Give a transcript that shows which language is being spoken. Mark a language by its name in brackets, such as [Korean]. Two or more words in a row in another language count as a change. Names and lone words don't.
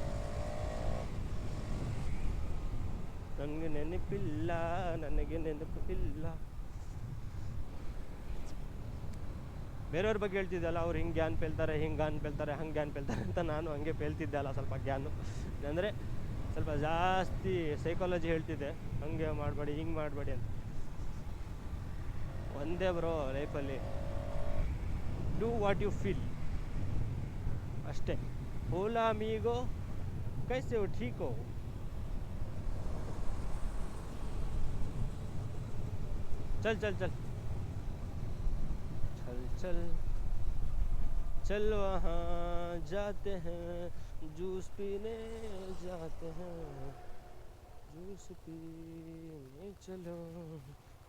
[Kannada] ನನಗೆ ನೆನಪಿಲ್ಲ, ಬೇರೆಯವ್ರ ಬಗ್ಗೆ ಹೇಳ್ತಿದ್ದಲ್ಲ, ಅವ್ರು ಹಿಂಗೆ ಜ್ಞಾನ ಪೇಲ್ತಾರೆ, ಹಿಂಗೆ ಜ್ಞಾನ ಪೇಲ್ತಾರೆ, ಹಂಗೆ ಜ್ಞಾನ ಪೇಲ್ತಾರೆ ಅಂತ ನಾನು ಹಂಗೆ ಪೇಲ್ತಿದ್ದೆ ಅಲ್ಲ, ಸ್ವಲ್ಪ ಜ್ಞಾನ ಅಂದರೆ ಸ್ವಲ್ಪ ಜಾಸ್ತಿ ಸೈಕಾಲಜಿ ಹೇಳ್ತಿದ್ದೆ, ಹಂಗೆ ಮಾಡಬೇಡಿ, ಹಿಂಗೆ ಮಾಡಬೇಡಿ ಅಂತ. ಒಂದೇ ಬ್ರೋ ಲೈಫಲ್ಲಿ, [English] do what you feel [Kannada] ಅಷ್ಟೇ. [Spanish] hola amigo [Hindi] कैसे हो, ठीक हो. चल चल चल चल चल चल वहाँ जाते हैं, जूस पीने जाते हैं, जूस पीने चलो.